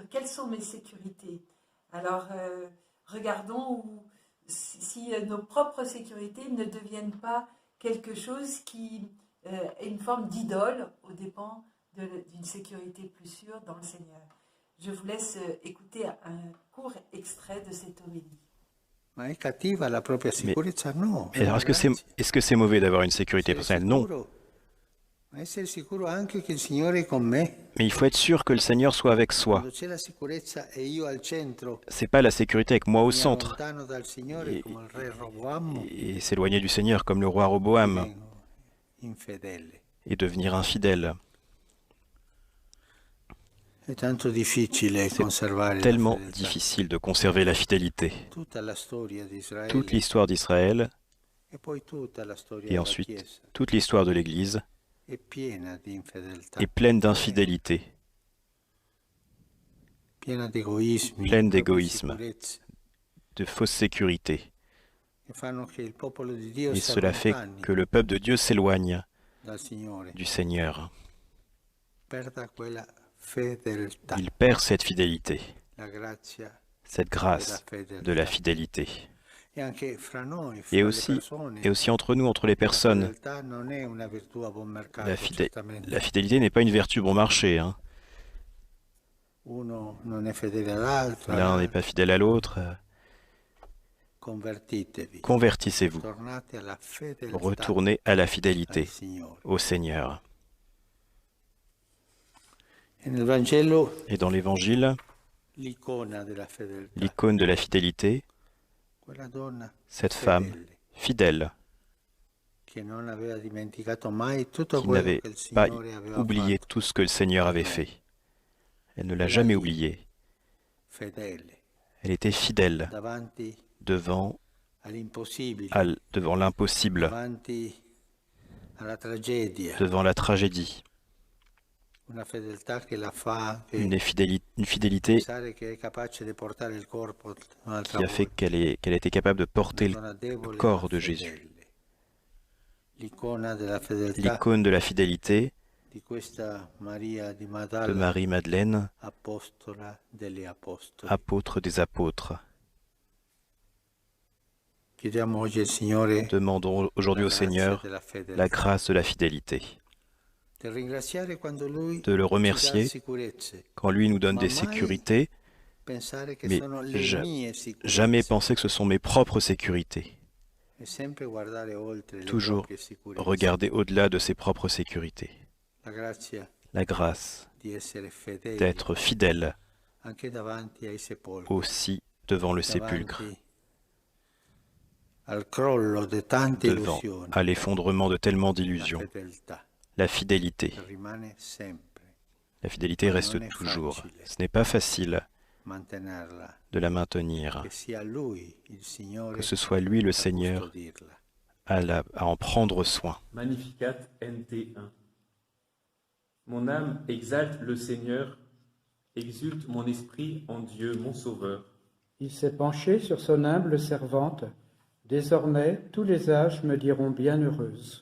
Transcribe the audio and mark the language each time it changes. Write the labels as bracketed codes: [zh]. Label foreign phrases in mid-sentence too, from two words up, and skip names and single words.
[fr] Quelles sont mes sécurités? Alors, regardons si nos propres sécurités ne deviennent pas quelque chose qui est une forme d'idole aux dépens d'une sécurité plus sûre dans le Seigneur. Je vous laisse écouter un court extrait de cette homélie. [it] Ma è cattiva la propria sicurezza? No, [fr] Mais alors, est-ce que c'est mauvais d'avoir une sécurité personnelle? Non. [it] Ma essere sicuro anche che il Signore è con me. [fr] Mais il faut être sûr que le Seigneur soit avec soi. [it] Quando c'è la sicurezza e io al centro, [fr] C'est pas la sécurité avec moi au [it] mi [fr] centre [it] allontano dal Signore [fr] et, [it] come il re Roboam, [fr] et s'éloigner du Seigneur comme le roi Roboam [it] divengo infedele. [fr] et devenir infidèle. [it] È tanto difficile [fr] C'est [it] conservare la [fr] tellement [it] fedeltà. [fr] difficile de conserver la fidélité. [it] Tutta la storia di Israele [fr] Toute l'histoire d'Israël [it] e poi tutta la storia [fr] et [it] della [fr] ensuite [it] Chiesa [fr] toute l'histoire de l'Église [it] è piena di infedeltà, [fr] est pleine d'infidélité, [it] piena di egoismi, [fr] pleine [it] proprie [fr] d'égoïsme, [it] sicurezze, [fr] de fausse sécurité. [it] che fanno che il popolo di Dio [fr] Et [it] si [fr] cela fait [it] allontani [fr] que le peuple de Dieu s'éloigne [it] dal Signore, [fr] du Seigneur. [it] perda quella fedeltà, [fr] Il perd cette fidélité, [it] la grazia [fr] cette grâce de la fidélité. [it] e anche fra noi, fra [fr] Et [it] le [fr] aussi, [it] persone. [fr] et aussi entre nous, entre les [it] La [fr] personnes, [it] fedeltà non è una virtù a buon mercato, [fr] la [it] certamente. [fr] fidélité n'est pas une vertu bon marché. Hein. [it] Uno non è fedele all'altro, [fr] L'un n'est pas fidèle à l'autre. [it] convertitevi, [fr] Convertissez-vous, [it] tornate alla fedeltà [fr] retournez à la [it] al [fr] fidélité, [it] Signore. [fr] au Seigneur. [it] E nel Vangelo [fr] Et dans l'Évangile, [it] l'icona della fedeltà, [fr] l'icône de la fidélité, [it] quella donna [fr] cette femme [it] fedele, [fr] fidèle, [it] che non aveva dimenticato mai tutto [fr] qui [it] quello [fr] n'avait [it] che il [fr] pas [it] Signore aveva [fr] oublié [it] fatto, [fr] tout ce que le Seigneur avait fait. Elle ne l'a jamais oublié. [it] fedele, [fr] Elle était fidèle [it] davanti [fr] devant [it] all'impossibile, [fr] devant l'impossible, [it] davanti alla tragedia, [fr] devant la tragédie. [it] una fedeltà che la fa [fr] Une fidélité [it] pensare che è capace di portare il corpo un'altra [fr] qui a fait [it] volta. [fr] qu'elle était capable de porter [it] Una donna debole, [fr] corps [it] ma [fr] de [it] fedele. [fr] Jésus. [it] L'icona della fedeltà [fr] L'icône de la fidélité [it] di questa Maria di [fr] de [it] Magdala, [fr] Marie-Madeleine, [it] apostola degli apostoli. [fr] apôtre des apôtres. [it] Chiediamo oggi al Signore [fr] Demandons aujourd'hui au [it] la grazia [fr] Seigneur [it] della fedeltà. [fr] la grâce de la fidélité, [it] Di ringraziare quando Lui [fr] de le [it] ci dà [fr] remercier [it] sicurezze, [fr] quand lui nous donne [it] ma [fr] des [it] mai [fr] sécurités, [it] pensare che [fr] mais [it] sono le mie sicurezze. [fr] jamais penser que ce sont mes propres sécurités. [it] E sempre guardare oltre le [fr] Toujours [it] proprie sicurezze. [fr] regarder au-delà de ses propres sécurités. [it] La grazia [fr] La grâce [it] di essere fedeli [fr] d'être fidèle [it] anche davanti ai sepolcri, [fr] aussi devant le sépulcre, [it] davanti al crollo di tante [fr] devant [it] illusioni. [fr] à l'effondrement de tellement [it] La [fr] d'illusions. [it] fedeltà [fr] La fidélité. [it] rimane sempre. [fr] La fidélité reste toujours. Ce n'est pas facile [it] Mantenerla, [fr] de la maintenir, [it] che sia Lui, il Signore, [fr] que ce soit lui le [it] a [fr] Seigneur [it] custodirla. [fr] à en prendre soin. Magnificat NT1. Mon âme exalte le Seigneur, exulte mon esprit en Dieu mon Sauveur. Il s'est penché sur son humble servante. Désormais, tous les âges me diront bienheureuse.